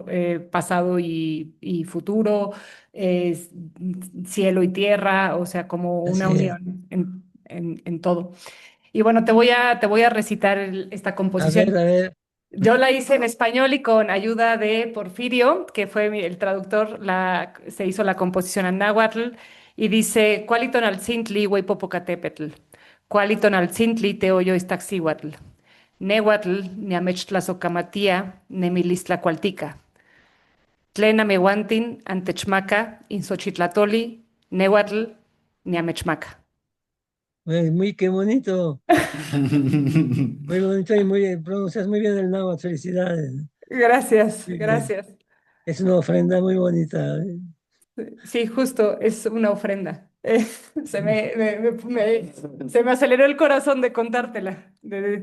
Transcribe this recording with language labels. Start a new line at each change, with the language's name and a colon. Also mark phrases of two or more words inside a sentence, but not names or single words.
Spanish: Pasado y futuro, cielo y tierra, o sea, como una Así es. unión en todo. Y bueno, te voy a recitar esta composición. A ver, Yo la hice en español y con ayuda de Porfirio, que fue el traductor, se hizo la composición en náhuatl y dice,
Nahuatl languages: Cualiton al Cintli Popocatépetl, Cualiton al Cintli Teoyo Iztaccíhuatl, Nehuatl Niamechtlazocamatía Nemilistlacualtica, Tlen Amehuantin Antechmaca Insochitlatoli, Nehuatl Niamechmaca.
Spanish: muy qué bonito, muy bonito y pronuncias muy bien el náhuatl, felicidades. Gracias, Muy bien. gracias. Es una ofrenda muy bonita, ¿eh? Sí, justo, es una ofrenda. Eh, se me, se me aceleró el corazón de contártela, de